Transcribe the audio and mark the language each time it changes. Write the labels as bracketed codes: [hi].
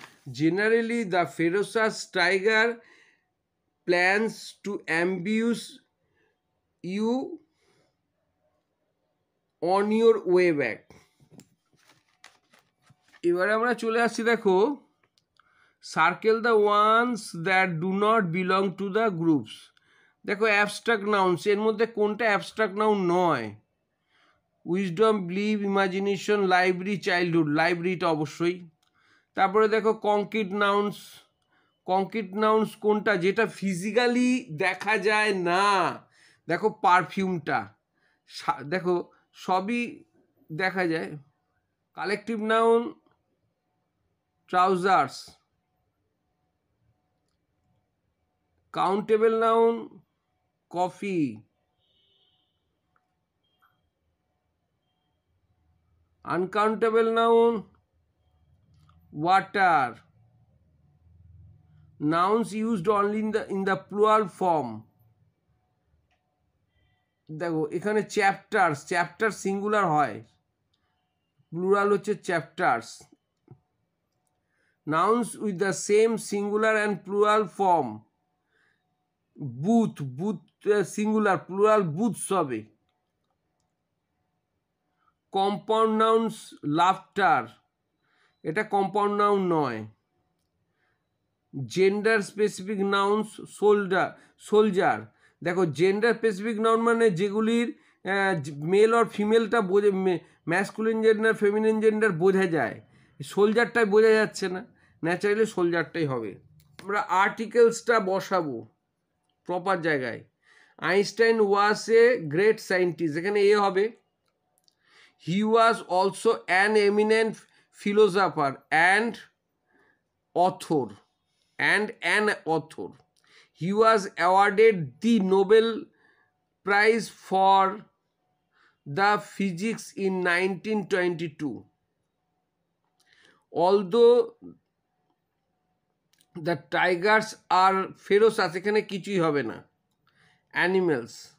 [en] Generally, the ferocious tiger plans to ambush you on your way back. [bn] এবারে আমরা চলে আসছি, দেখো [en] Circle the ones that do not belong to the groups. [bn] দেখো abstract nouns, এর মধ্যে কোনটা অ্যাবস্ট্রাক্ট নাউন নয়? [en] Wisdom, believe, imagination, library, childhood. [bn] লাইব্রেরিটা অবশ্যই। তারপরে দেখো কংক্রিট নাউন্স। কংক্রিট নাউন্স কোনটা? যেটা ফিজিক্যালি দেখা যায় না। দেখো পারফিউমটা, দেখো সবই দেখা যায়। [en] Collective noun trousers. Countable noun coffee. Uncountable noun water. Nouns used only in the plural form. [bn] দেখো এখানে চ্যাপ্টার্স, চ্যাপ্টার সিঙ্গুলার হয়, প্লুরাল হচ্ছে chapters. [en] Nouns with the same singular and plural form. [bn] Booth, booth singular, plural booths হবে। Compound nouns laughter, এটা compound noun নয়। [en] Gender specific nouns soldier. [bn] দেখো gender specific noun মানে যেগুলির মেল আর ফিমেলটা বোঝে, ম্যাসকুলিন জেন্ডার ফেমিনিন জেন্ডার বোঝা যায়, সোলজারটাই বোঝা যাচ্ছে না, ন্যাচারালি সোলজারটাই হবে। আমরা আর্টিকেলসটা বসাবো প্রপার জায়গায়। [en] Einstein was a great scientist, [bn] এখানে এ হবে। [en] He was also an eminent philosopher and author and an author. He was awarded the Nobel Prize for the Physics in 1922. Although the tigers are ferocious, [bn] এখানে কিছুই হবে না, [en] animals.